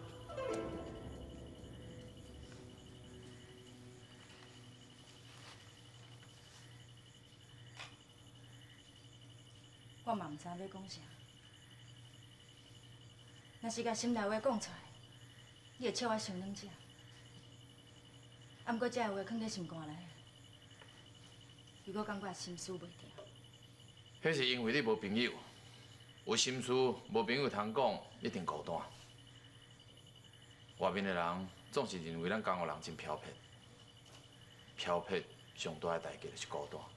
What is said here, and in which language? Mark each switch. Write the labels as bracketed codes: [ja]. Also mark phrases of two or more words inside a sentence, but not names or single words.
[nan] 我嘛毋知要讲啥。若是甲心内话讲出来，你会笑我伤软只。啊，毋过这个话藏在心肝内，如果感觉心思袂定。迄是因为你无朋友，有心事无朋友通讲，一定孤单。外面的人总是认为咱江湖人真漂泊，漂泊上大的代价就是孤单。